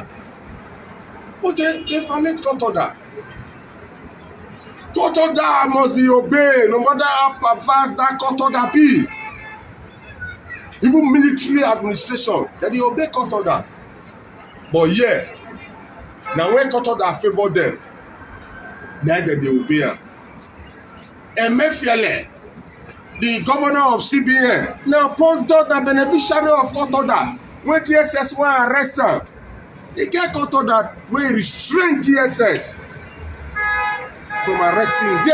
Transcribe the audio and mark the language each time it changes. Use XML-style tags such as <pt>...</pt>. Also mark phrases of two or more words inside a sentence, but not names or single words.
<pcm>But they violate court order. Court order must be obeyed, no matter how perverse that court order be. Even military administration, they obey court order. But yeah, now when court order favor them, now they obey am. Emefiele, the governor of CBN, now Ponto, the beneficiary of court order. when DSS wan arrest am, e get court order wey restrain DSS from arresting him.</pcm>